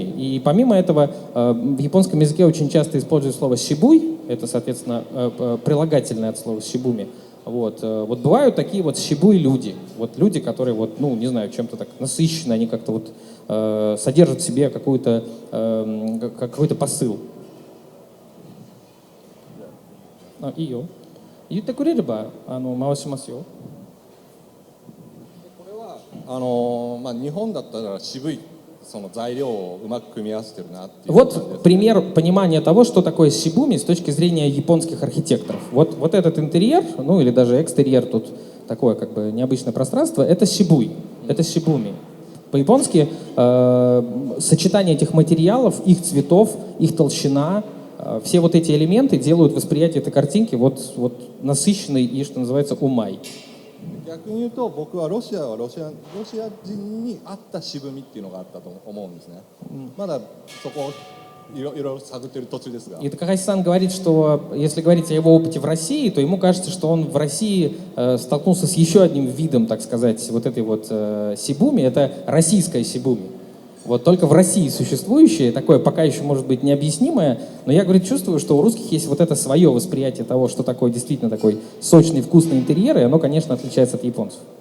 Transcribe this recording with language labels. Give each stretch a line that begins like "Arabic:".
Russian: И помимо этого, в японском языке очень часто используют слово шибуй, это, соответственно, прилагательное от слова шибуми. Вот бывают такие вот шибуи люди, вот люди, которые вот, ну, не знаю, чем-то так насыщены, они как-то вот содержат в себе какой-то посыл.
Japanese: いいよ。言ってくれれば回しますよ。これは日本だったら渋いその材料をうまく組み合わせてるなっていう。
Russian: Вот пример понимания того, что такое шибуми с точки зрения японских архитекторов. Вот этот интерьер, ну или даже экстерьер, тут такое как бы необычное пространство, это шибуй, это шибуми. По-японски сочетание этих материалов, их цветов, их толщина, все вот эти элементы делают восприятие этой картинки вот насыщенной и, что называется, умай.
Japanese: 逆に言うと僕はロシア人に合った渋みっていうのがあったと思うんですね。まだそこをいろいろ探ってる途中ですが。
Russian: И Такахаси-сан говорит, что если говорить о его опыте в России, то ему кажется, что он в России столкнулся с еще одним видом, так сказать, вот этой вот сибуми, это российская сибуми. Вот только в России существующее, такое пока еще может быть необъяснимое, но я, говорит, чувствую, что у русских есть вот это свое восприятие того, что такое действительно такой сочный, вкусный интерьер, и оно, конечно, отличается от японцев.